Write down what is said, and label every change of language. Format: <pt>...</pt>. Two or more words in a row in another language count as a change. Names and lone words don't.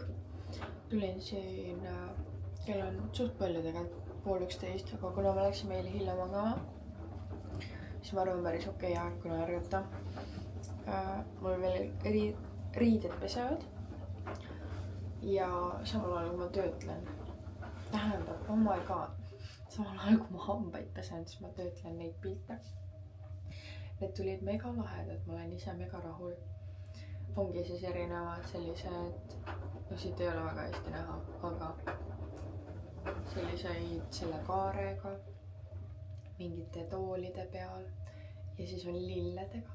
<et>Tulin siin, kell on suht palju tegelikult 12:30, aga kuna ma läksin meile hiljem magama, siis ma arvan päris okei aeg, kuna ärgata. Mul veel riided pesevad ja samal ajal kui ma töötlen, tähendab,</et> <en>oh my god,</en> <et>samal ajal kui ma hambaid pesen, siis ma töötlen neid pilte. Need tulid mega lahedad, ma olen ise mega rahul. Ongi siis erinevad sellised, no siit ei ole väga hästi näha, aga selliseid selle kaarega, mingite toolide peal ja siis on lilledega.</et>